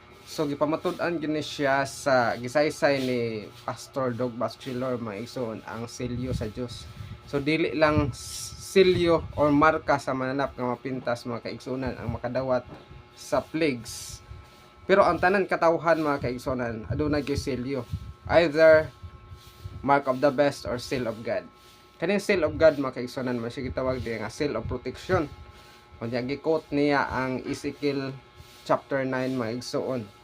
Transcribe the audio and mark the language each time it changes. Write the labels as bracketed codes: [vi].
[ceb] So gipamatud-an gini siya sa gisaysay ni Pastor Dog Bachelor mga igsoon ang selyo sa Dios. So dili lang selyo or marka sa mananap nga mapintas mga kaigsuonan ang makadawat sa plagues. Pero ang tanan katawhan mga kaigsuonan adunay gyud selyo. [en] Either mark of the beast or seal of God. [ceb] Kaning seal of God mga kaigsuonan man siya gitawag di nga seal of protection. Kunya gi-quote niya ang Ezekiel chapter 9 mga igsoon.